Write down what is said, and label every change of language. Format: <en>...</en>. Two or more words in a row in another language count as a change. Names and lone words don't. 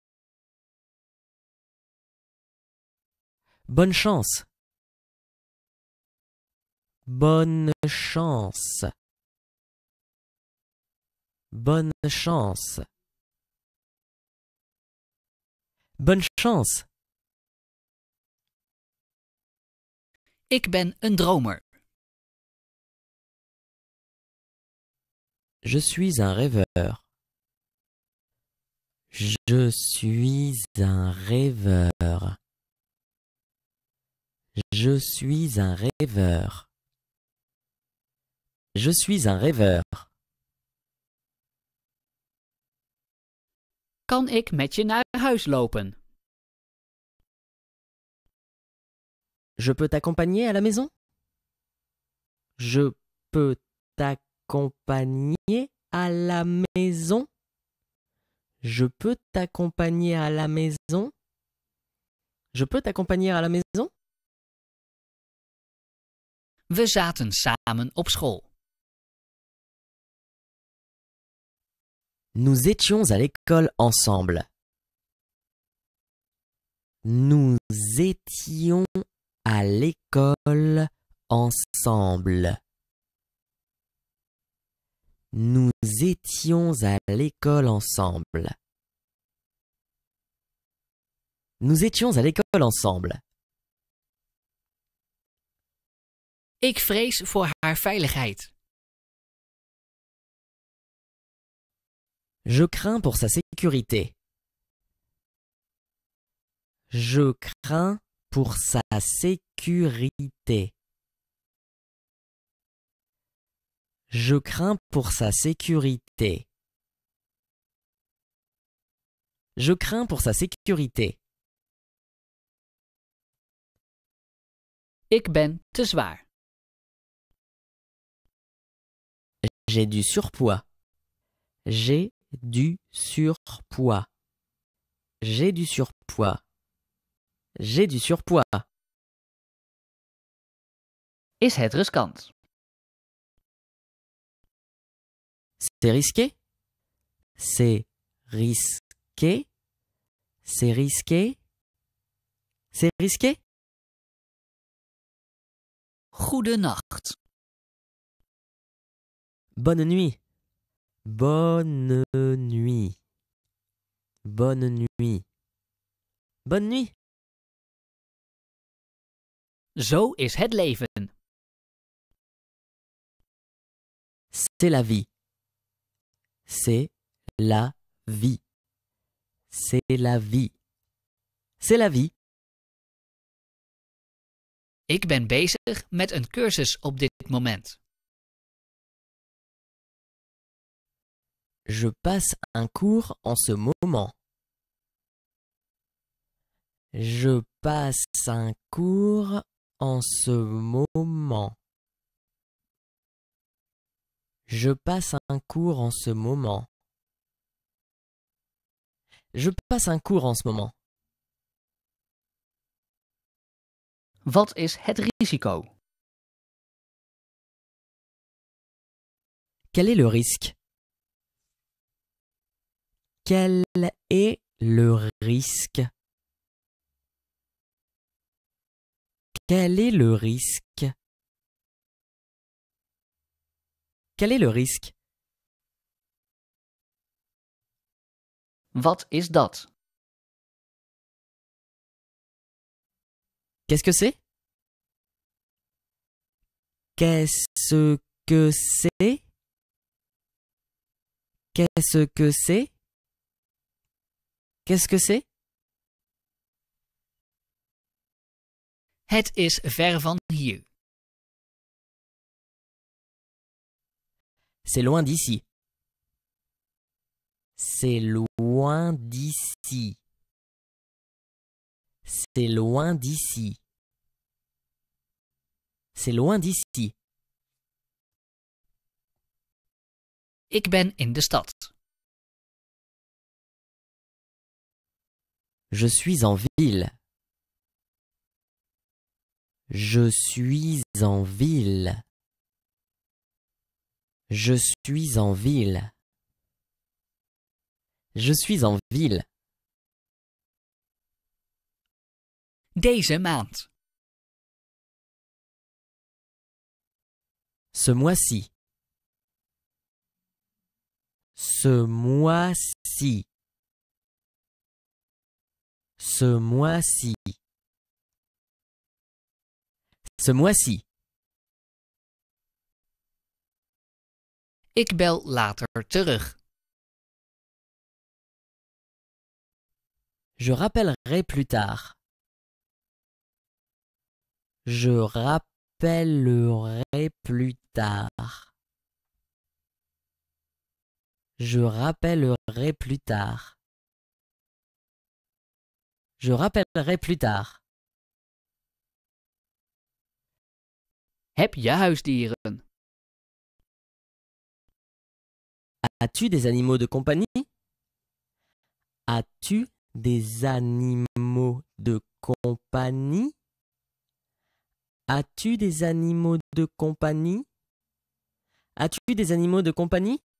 <fr>Bonne chance. Bonne chance. Bonne chance. Bonne chance.</fr> <nl>Ik ben een dromer.</nl> <fr>Je suis un rêveur. Je suis un rêveur. Je suis un rêveur. Je suis un rêveur.</fr> <nl>Kan ik met je naar huis lopen?</nl> <fr>Je peux t'accompagner à la maison? Je peux t'accompagner à la maison? Je peux t'accompagner à la maison? Je peux t'accompagner à la maison?</fr> <nl>We zaten samen op school.</nl> <fr>Nous étions à l'école ensemble. Nous étions à l'école ensemble. Nous étions à l'école ensemble. Nous étions à l'école ensemble.</fr> <nl>Ik vrees voor haar veiligheid.</nl> <fr>Je crains pour sa sécurité. Je crains pour sa sécurité. Je crains pour sa sécurité. Je crains pour sa sécurité.</fr> <nl>Ik ben te zwaar.</nl> <fr>J'ai du surpoids. J'ai du surpoids. J'ai du surpoids. J'ai du surpoids.</fr> <nl>Is het riskant?</nl> <fr>C'est risqué? C'est risqué? C'est risqué? C'est risqué?</fr> <nl>Goedenacht.</nl> <fr>Bonne nuit. Bonne nuit. Bonne nuit. Bonne nuit.</fr> <nl>Zo is het leven.</nl> <fr>C'est la vie. C'est la vie. C'est la vie. C'est la vie.</fr> <nl>Ik ben bezig met een cursus op dit moment.</nl> <fr>Je passe un cours en ce moment. Je passe un cours en ce moment. Je passe un cours en ce moment. Je passe un cours en ce moment.</fr> <nl>Wat is het risico?</nl> <fr>Quel est le risque? Quel est le risque? Quel est le risque? Quel est le risque?</fr> <nl>Wat is dat?</nl> <fr>Qu'est-ce que c'est? Qu'est-ce que c'est? Qu'est-ce que c'est? Qu'est-ce que c'est?</fr> <nl>Het is ver van hier.</nl> <fr>C'est loin d'ici. C'est loin d'ici. C'est loin d'ici. C'est loin d'ici.</fr> <nl>Ik ben in de stad.</nl> <fr>Je suis en ville. Je suis en ville. Je suis en ville. Je suis en ville.</fr> <nl>Deze maand.</nl> <fr>Ce mois-ci. Ce mois-ci. Ce mois-ci. Ce mois-ci.</fr> <nl>Ik bel later terug.</nl> <fr>Je rappellerai plus tard. Je rappellerai plus tard. Je rappellerai plus tard. Je rappellerai plus tard.</fr> <nl>Heb je huisdieren?</nl> <fr>As-tu des animaux de compagnie? As-tu des animaux de compagnie? As-tu des animaux de compagnie? As-tu des animaux de compagnie?</fr>